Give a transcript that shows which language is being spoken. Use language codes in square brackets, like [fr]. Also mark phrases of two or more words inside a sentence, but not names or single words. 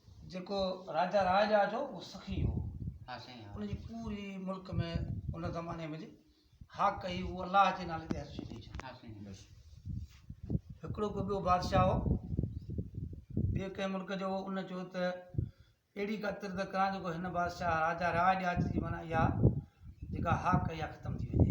[sd] जेको राजा राजा जो वो सखी हो। [hi] हाँ सही है। [sd] उनजी पूरी मुल्क में उन ज़माने में हाक कई वो अल्लाह जे नाले ते हर्ष ॾेई छॾी। [hi] हाँ सही है। [sd] हिकिड़ो को ॿियो बादशाह हो ॿिए कंहिं मुल्क जो, उन चयो त अहिड़ी का तिरद कयां जेको हिन बादशाह राजा राज ॾियाच जी माना इहा जेका हाक कई आहे ख़तमु थी वञे।